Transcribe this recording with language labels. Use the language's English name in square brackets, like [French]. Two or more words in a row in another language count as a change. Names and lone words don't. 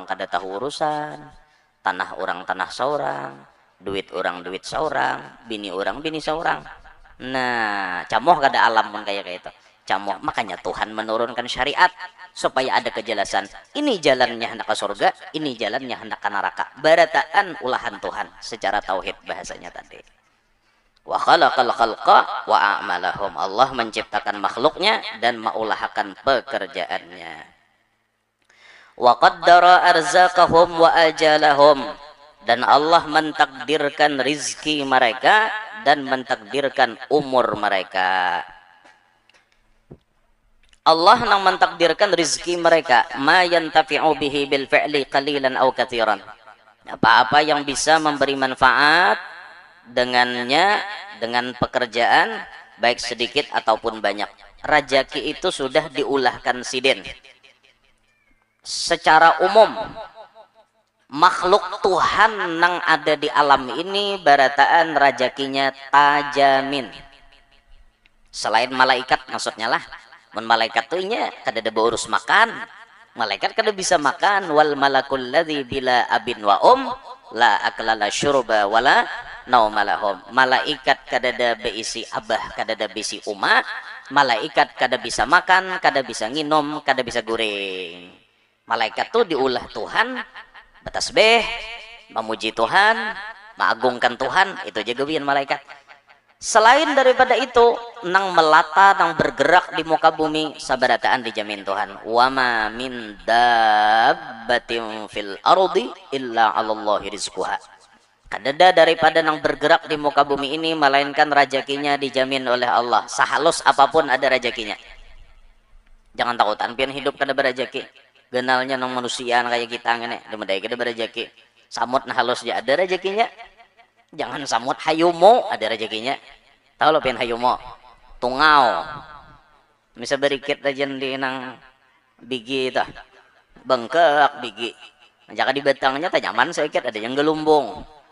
[Banjar] kada tahu urusan tanah orang tanah seorang duit orang duit seorang bini orang bini seorang nah camoh kada [Indonesian] alam pun kayak itu camoh makanya Tuhan menurunkan syariat supaya ada kejelasan ini jalannya hendak ke surga ini jalannya hendak ke neraka [Banjar] barataan ulahan [Indonesian] Tuhan secara tauhid bahasanya tadi [Arabic] وخلق الخلق وأعمالهم [Indonesian] Allah menciptakan makhluknya dan maulahakan pekerjaannya [Arabic] وقدر أرزاقهم وآجالهم [Indonesian] dan Allah mentakdirkan rizki mereka dan mentakdirkan umur mereka Allah yang mentakdirkan rizki mereka [Arabic] ما ينتفع به بالفعل قليلا أو كثيرا [Indonesian] apa-apa yang bisa memberi manfaat dengannya dengan pekerjaan baik sedikit ataupun banyak [Banjar] rajaki itu sudah diulahkan siden [Indonesian] secara umum makhluk Tuhan yang ada di alam ini [Banjar] barataan rajakinya tajamin [Indonesian] selain malaikat maksudnya lah malaikat [Banjar] tuh nya kada ada urus makan malaikat kada bisa makan [Arabic] والملك الذي بلا أب ولا أكل ولا شرب ولا نوم لهم [Banjar] malaikat kada ada beisi abah kada ada beisi uma malaikat kada bisa makan kada bisa nginum kada bisa goreng malaikat tuh diulah Tuhan batasbih [Indonesian] memuji Tuhan mengagungkan Tuhan [Banjar] itu jaga gawian malaikat selain daripada itu nang melata nang bergerak di muka bumi sabarataan dijamin Tuhan [Arabic] وما من دابة في الأرض إلا على الله رزقها [Banjar] kadada daripada nang bergerak di muka bumi ini [Indonesian] melainkan rezekinya dijamin oleh Allah [Banjar] sahalus apapun ada rezekinya jangan takutan pian hidup kada berezeki genalnya nang manusia kayak kita ngene demedai kada berezeki samut nah halus ya ada rezekinya jangan samut hayumo ada rezekinya tahu lo pian hayumo tungau bisa berikit aja di nang bigi itu bengkak bigi jaka di batangnya tak nyaman sedikit ada yang gelumbung